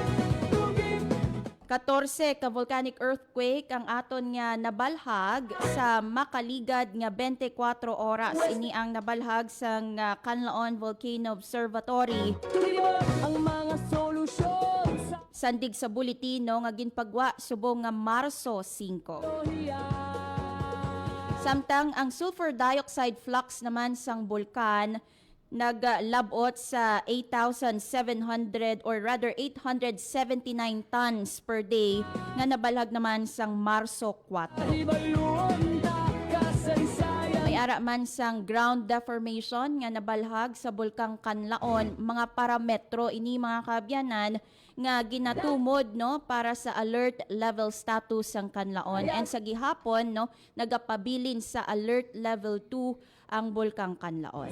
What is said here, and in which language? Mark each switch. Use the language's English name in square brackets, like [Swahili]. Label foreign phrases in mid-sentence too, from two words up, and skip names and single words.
[Hiligaynon] 14 ka [English] volcanic earthquake [Hiligaynon] ang aton nga nabalhag sa makaligad nga 24 oras. Ini ang nabalhag sang Kanlaon Volcano Observatory. [Filipino] Tukibon ang mga solusyon sa [Hiligaynon] Sandig sa buletino nga ginpagwa subong nga Marso 5. [Filipino] teknolohiya. [Hiligaynon] Samtang ang [English] sulfur dioxide flux [Hiligaynon] naman sang bulkan naglabot sa 8,700 [English] or rather 879 tons per day [Hiligaynon] nga nabalhag naman sang Marso 4. [Filipino] Tahibaluon ta kasaysayan. [Hiligaynon] May Yara man sang [English] ground deformation [Hiligaynon] nga nabalhag sa Bulkang Kanlaon, mga parametro ini mga kaabyanan nga ginatumod no para sa [English] alert level status [Hiligaynon] sang Kanlaon, and sa gihapon no nagapabilin sa [English] alert level 2 [Hiligaynon] ang Bulkang Kanlaon.